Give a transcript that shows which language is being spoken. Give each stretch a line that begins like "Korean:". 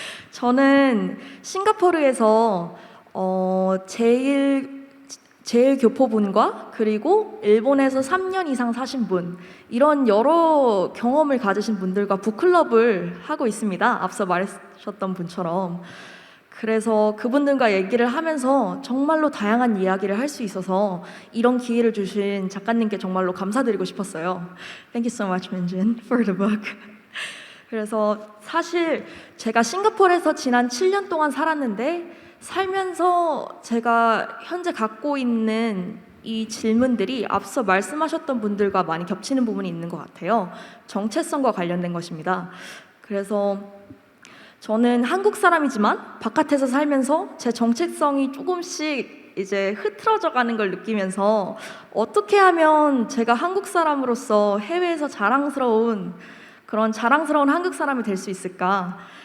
Korean: 저는 싱가포르에서 제일 교포분과 그리고 일본에서 3년 이상 사신 분, 이런 여러 경험을 가지신 분들과 북클럽을 하고 있습니다. 앞서 말하셨던 분처럼. 그래서 그분들과 얘기를 하면서 정말로 다양한 이야기를 할 수 있어서 이런 기회를 주신 작가님께 정말로 감사드리고 싶었어요.
English: Thank you so much, Minjin, for the book.
Korean: 그래서 사실 제가 싱가포르에서 지난 7년 동안 살았는데 살면서 제가 현재 갖고 있는 이 질문들이 앞서 말씀하셨던 분들과 많이 겹치는 부분이 있는 것 같아요. 정체성과 관련된 것입니다. 그래서 저는 한국 사람이지만 바깥에서 살면서 제 정체성이 조금씩 이제 흐트러져 가는 걸 느끼면서 어떻게 하면 제가 한국 사람으로서 해외에서 자랑스러운 한국 사람이 될 수 있을까?